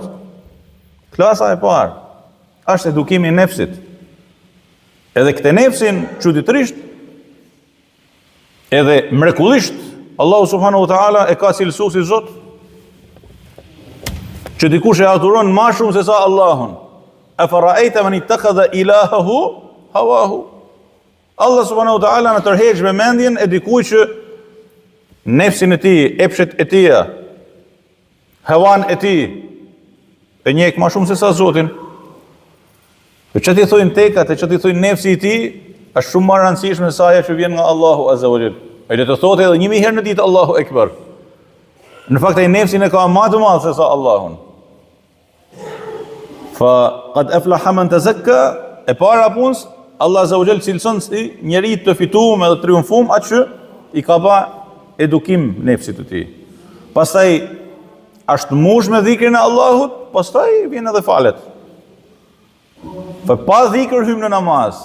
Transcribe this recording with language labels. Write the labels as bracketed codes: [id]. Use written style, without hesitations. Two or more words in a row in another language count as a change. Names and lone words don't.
[sq] Klasa e parë është edukimi i nefsit. Edhe këtë nefsin çuditërisht edhe mrekullisht Allahu [ar] سبحانه وتعالى [sq] e ka cilësu si Zot, që dikush e adhuron ma shumë se sa Allahun. [ar] أفرأيت من اتخذ إلهه هواه. [sq] Allah [ar] سبحانه وتعالى [sq] në tërheq me mendjen e dikuj që nefsin e tij, epshet e tij, hawan e tij e njeh ma shumë se sa Zotin. Për çati thonë tekat, e çati thonë nefsi i tij, është shumë më e rëndësishme se ajo që vjen nga Allahu [ar] عز وجل. [sq] Ai do të thotë edhe 1000 herë në ditë [ar] الله أكبر. [sq] Në fakt ai nefsin e ka më të madh se sa Allahun. [ar] فقد أفلح من تزكى, [sq] e para punës Allah [ar] عز وجل [sq] cilson si njeri të fituar edhe triumfuar atë që i ka pa edukim nefsit të tij. Pastaj është mush me dhikrin e Allahut, pastaj vjen edhe falet. Fa pa dhikr hym në namaz.